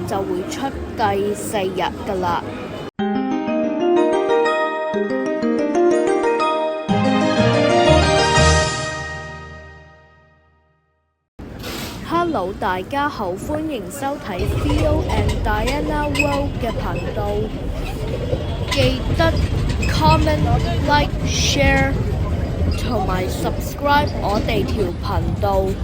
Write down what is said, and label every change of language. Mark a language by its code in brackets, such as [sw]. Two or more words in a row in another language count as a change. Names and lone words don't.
[yue] 就會出第4日㗎喇。Hello， 大家好，歡迎收睇 Theo and Diana World 嘅頻道，記得 [en] comment、like、share [yue] 同埋 subscribe 我哋條頻道。